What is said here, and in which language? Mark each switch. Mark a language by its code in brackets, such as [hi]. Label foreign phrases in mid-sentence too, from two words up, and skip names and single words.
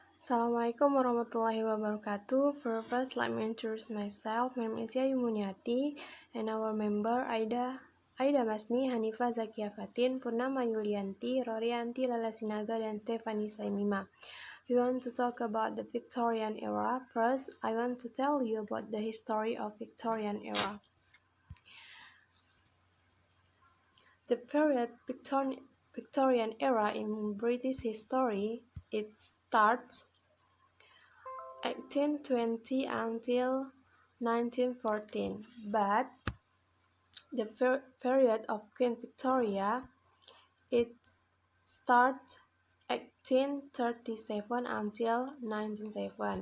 [ar] السلام عليكم ورحمة الله وبركاته. [en] First, let me introduce myself. My name is Yayu Muniarti, and our member Aida, Masni, Hanifah, Zakiyyah, Fatin, Purnama Yulianti, Rorianti Lala S, dan Stevani Saimima. We want to talk about the Victorian era. First, I want to tell you about the history of Victorian era. The period Victorian era in British history, it starts 1820 until 1914, but the period of Queen Victoria, it starts 1837 until 1907.